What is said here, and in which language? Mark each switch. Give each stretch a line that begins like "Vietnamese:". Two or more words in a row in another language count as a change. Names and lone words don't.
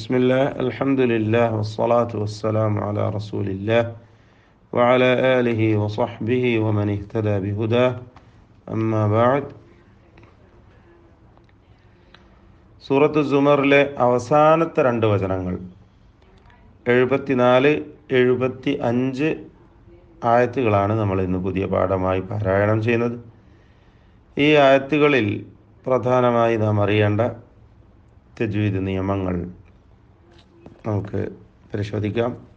Arabic: بسم الله الحمد لله والصلاة والسلام على رسول الله وعلى آله وصحبه ومن اهتدى بهداه أما بعد
Malayalam: സൂറത്ത് സുമറിലെ അവസാനത്തെ രണ്ട് വചനങ്ങൾ 74-75 ആയത്തുകളാണ് നമ്മൾ ഇന്ന് പുതിയ പാഠമായി പാരായണം ചെയ്യുന്നത്. ഈ ആയത്തുകളിൽ പ്രധാനമായി നാം അറിയേണ്ട തജ്വീദ് നിയമങ്ങൾ നമുക്ക് പരിശോധിക്കാം.